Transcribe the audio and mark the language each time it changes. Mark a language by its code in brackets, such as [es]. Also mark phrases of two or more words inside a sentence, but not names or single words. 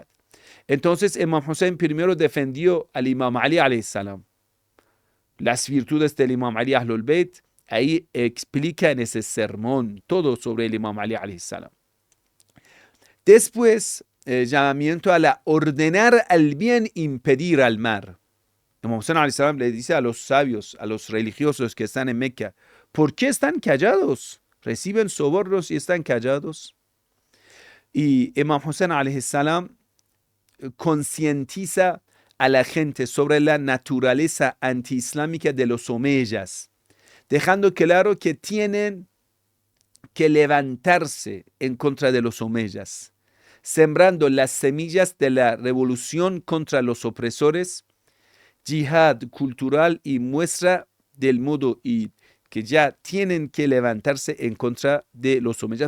[es] Entonces, Imam Hussein primero defendió al Imam Ali [ar] عليه السلام, [es] las virtudes del Imam Ali Ahlul Bayt. Ahí explica en ese sermón todo sobre el Imam Ali [ar] عليه السلام. [es] Después, llamamiento a la ordenar al bien, impedir al mal. Imam Hussein [ar] عليه السلام [es] le dice a los sabios, a los religiosos que están en Meca, ¿por qué están callados? Reciben sobornos y están callados. Y Imam Hussein [ar] عليه السلام [es] concientiza a la gente sobre la naturaleza antiislámica de los omeyas, dejando claro que tienen que levantarse en contra de los omeyas, sembrando las semillas de la revolución contra los opresores, yihad cultural y muestra del modo y que ya tienen que levantarse en contra de los omeyas.